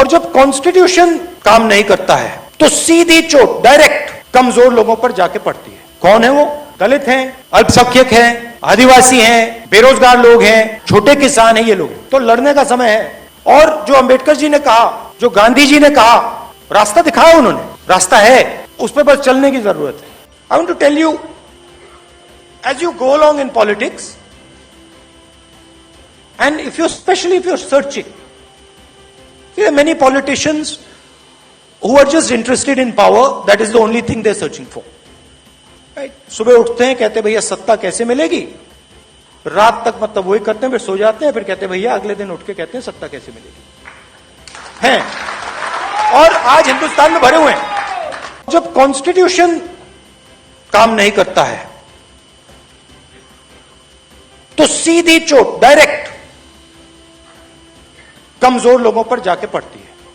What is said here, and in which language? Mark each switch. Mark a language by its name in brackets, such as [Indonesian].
[Hindi] और जब कॉन्स्टिट्यूशन काम नहीं करता है, तो सीधी चोट डायरेक्ट कमजोर लोगों पर जाके पड़ती है। कौन है वो? दलित हैं, अल्पसंख्यक हैं, आदिवासी हैं, बेरोजगार लोग हैं, छोटे किसान हैं, ये लोग। तो लड़ने का समय है। और जो अंबेडकर जी ने कहा, जो गांधी जी ने कहा, रास्ता दिखाया उन्होंने, रास्ता है, उस पर बस चलने की जरूरत है। [English] I want to tell you, as you go along in politics, and especially if you're searching, there are many politicians who are just interested in power. That is the only thing they're searching for. Right? [Hindi] सुबह उठते हैं, कहते हैं भैया सत्ता कैसे मिलेगी, रात तक मतलब वही करते हैं, फिर सो जाते हैं, फिर कहते हैं भैया अगले दिन उठ के कहते हैं सत्ता कैसे मिलेगी हैं। और आज हिंदुस्तान में भरे हुए हैं। जब कॉन्स्टिट्यूशन काम नहीं करता है, तो सीधी चोट डायरेक्ट कमजोर लोगों पर जाके पड़ती है।